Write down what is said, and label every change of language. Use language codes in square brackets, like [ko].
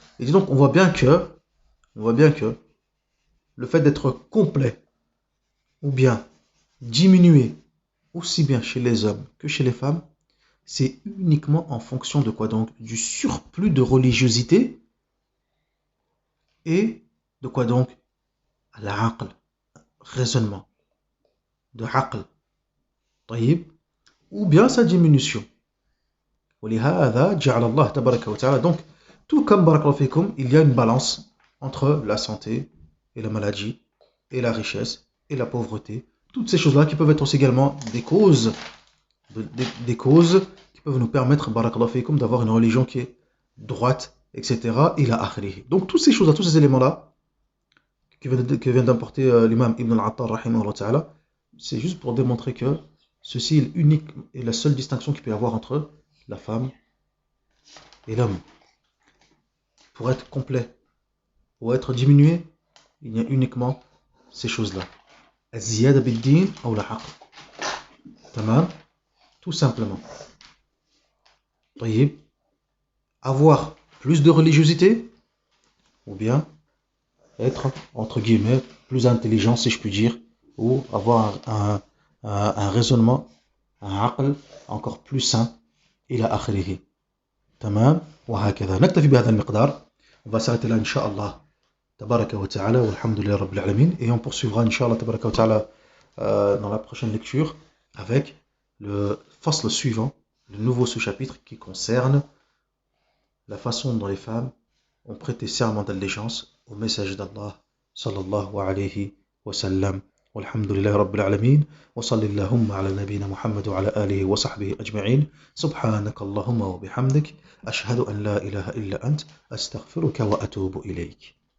[fr] Il dit donc on voit bien que le fait d'être complet ou bien diminué aussi bien chez les hommes que chez les femmes, c'est uniquement en fonction de quoi donc? Du surplus de religiosité et de quoi donc? L'aql, raisonnement, de aql, طيب, ou bien sa diminution. [ar] ولهذا جعل الله تبارك وتعالى. [fr] Donc, tout comme barakallahu fikum, il y a une balance entre la santé et la maladie, et la richesse et la pauvreté. Toutes ces choses-là qui peuvent être aussi également des causes, des causes qui peuvent nous permettre, barakallahu fikum, d'avoir une religion qui est droite, etc. ila akhirih. Donc, toutes ces choses-là, tous ces éléments-là, que vient d'importer l'imam Ibn al-Attar, rahimahullah ta'ala, c'est juste pour démontrer que ceci est l'unique et la seule distinction qu'il peut y avoir entre la femme et l'homme. Pour être complet ou être diminué, il y a uniquement ces choses-là. Az-ziyada bid-din ou la haqq. Tamam, tout simplement. طيب, avoir plus de religiosité ou bien être, entre guillemets, plus intelligent, si je puis dire, ou avoir un raisonnement, un aql encore plus sain, إلى آخره. [ar] تمام, وهكذا نكتفي بهذا المقدار. [fr] On va s'arrêter là, Inch'Allah, tabaraka wa ta'ala, walhamdulillah rabbil alamin, et on poursuivra, Inch'Allah, tabaraka wa ta'ala, dans la prochaine lecture, avec le fasl suivant, le nouveau sous-chapitre qui concerne la façon dont les femmes ont prêté serment d'allégeance au message d'Allah sallallahu alayhi wa sallam. [ar] والحمد لله رب العالمين وصل اللهم على نبينا محمد وعلى آله وصحبه أجمعين سبحانك اللهم وبحمدك أشهد أن لا إله إلا أنت أستغفرك وأتوب إليك.